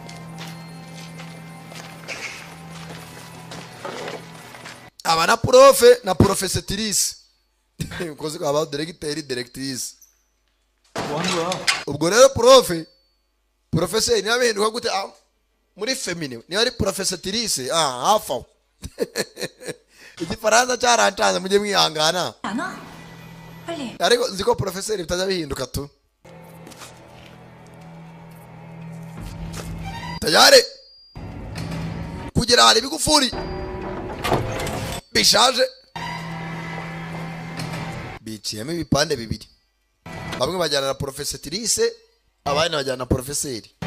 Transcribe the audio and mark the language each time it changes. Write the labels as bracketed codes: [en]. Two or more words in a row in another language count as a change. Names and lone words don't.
[rw] aba na profe na profesetrice ukoze aba [fr] directeur directrice [rw] ubwo rero professeur niba bihinduka gute muri feminine niba ari profesetrice hafi aho igifaransa cyarantanze mujye mwihangana [ko] 안 와? 빨리. [rw] ariko nzi ko professeur bitajya bihinduka tu tayari kugera hari ibigufuri bishaje biciyemo ibipande bibiri bamwe bajyana na profesetrice abandi bajyana na professeur